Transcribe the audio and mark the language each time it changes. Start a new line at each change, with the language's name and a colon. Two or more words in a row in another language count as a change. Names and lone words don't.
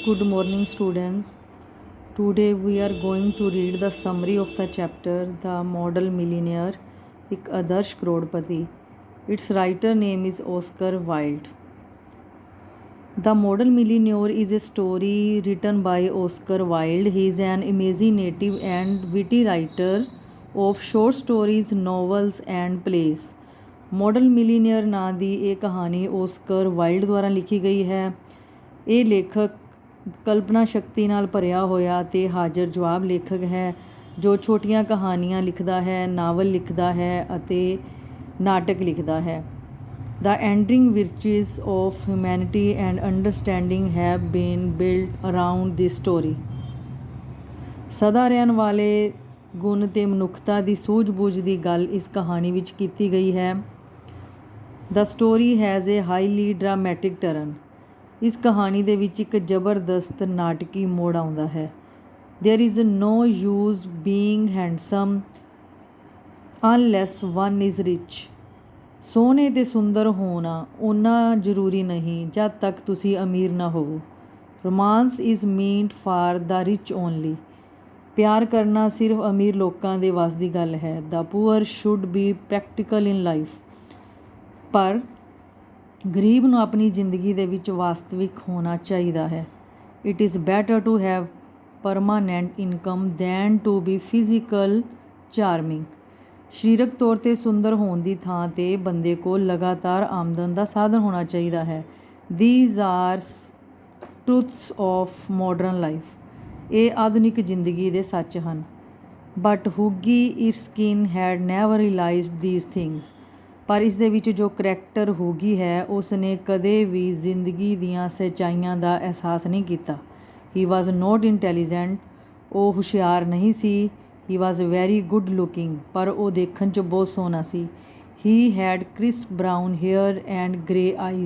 English: Good morning, students. Today we are going to read the summary of the chapter The Model Millionaire,
Hindi: एक आदर्श करोड़पति.
English: Its writer name is Oscar Wilde. The Model Millionaire is a story written by Oscar Wilde. He is an imaginative and witty writer of short stories, novels and plays.
Punjabi: ਮੋਡਲ ਮਿਲੀਨੀਅਰ ਨਾਂ ਦੀ ਇਹ ਕਹਾਣੀ ਓਸਕਰ ਵਾਈਲਡ ਦੁਆਰਾ ਲਿਖੀ ਗਈ ਹੈ. ਇਹ ਲੇਖਕ ਕਲਪਨਾ ਸ਼ਕਤੀ ਨਾਲ ਭਰਿਆ ਹੋਇਆ ਅਤੇ ਹਾਜ਼ਰ ਜਵਾਬ ਲੇਖਕ ਹੈ ਜੋ ਛੋਟੀਆਂ ਕਹਾਣੀਆਂ ਲਿਖਦਾ ਹੈ, ਨਾਵਲ ਲਿਖਦਾ ਹੈ ਅਤੇ ਨਾਟਕ ਲਿਖਦਾ ਹੈ.
English: The enduring virtues of humanity and understanding have been built around this story.
Punjabi: ਸਦਾ ਰਹਿਣ ਵਾਲੇ ਗੁਣ ਤੇ ਮਨੁੱਖਤਾ ਦੀ ਸੂਝ-ਬੂਝ ਦੀ ਗੱਲ ਇਸ ਕਹਾਣੀ ਵਿੱਚ ਕੀਤੀ ਗਈ ਹੈ.
English: The story has a highly dramatic turn.
Punjabi: ਇਸ ਕਹਾਣੀ ਦੇ ਵਿੱਚ ਇੱਕ ਜ਼ਬਰਦਸਤ ਨਾਟਕੀ ਮੋੜ ਆਉਂਦਾ ਹੈ.
English: There is no use being handsome unless one is rich.
Punjabi: ਸੋਹਣੇ ਤੇ ਸੁੰਦਰ ਹੋਣਾ ਓਨਾ ਜ਼ਰੂਰੀ ਨਹੀਂ ਜਦ ਤੱਕ ਤੁਸੀਂ ਅਮੀਰ ਨਾ ਹੋਵੋ.
English: Romance is meant for the rich only.
Punjabi: ਪਿਆਰ ਕਰਨਾ ਸਿਰਫ ਅਮੀਰ ਲੋਕਾਂ ਦੇ ਵੱਸ ਦੀ ਗੱਲ ਹੈ.
English: The poor should be practical in life.
Punjabi: ਪਰ ਗਰੀਬ ਨੂੰ ਆਪਣੀ ਜ਼ਿੰਦਗੀ ਦੇ ਵਿੱਚ ਵਾਸਤਵਿਕ ਹੋਣਾ ਚਾਹੀਦਾ ਹੈ.
English: It is better to have permanent income than to be physical charming.
Punjabi: ਸਰੀਰਕ ਤੌਰ 'ਤੇ ਸੁੰਦਰ ਹੋਣ ਦੀ ਥਾਂ 'ਤੇ ਬੰਦੇ ਕੋਲ ਲਗਾਤਾਰ ਆਮਦਨ ਦਾ ਸਾਧਨ ਹੋਣਾ ਚਾਹੀਦਾ ਹੈ.
English: These are truths of modern life.
Punjabi: ਇਹ ਆਧੁਨਿਕ ਜ਼ਿੰਦਗੀ ਦੇ ਸੱਚ ਹਨ.
English: But Hughie Erskine had never realized these things.
Punjabi: ਪਰ ਇਸ ਦੇ ਵਿੱਚ ਜੋ ਕਰੈਕਟਰ ਹੂਗੀ ਹੈ ਉਸ ਨੇ ਕਦੇ ਵੀ ਜ਼ਿੰਦਗੀ ਦੀਆਂ ਸੱਚਾਈਆਂ ਦਾ ਅਹਿਸਾਸ ਨਹੀਂ ਕੀਤਾ.
English: He was not intelligent.
Punjabi: ਉਹ ਹੁਸ਼ਿਆਰ ਨਹੀਂ ਸੀ.
English: He was very good looking.
Punjabi: ਪਰ ਉਹ ਦੇਖਣ 'ਚ ਬਹੁਤ ਸੋਹਣਾ ਸੀ.
English: He had crisp brown hair and grey eyes.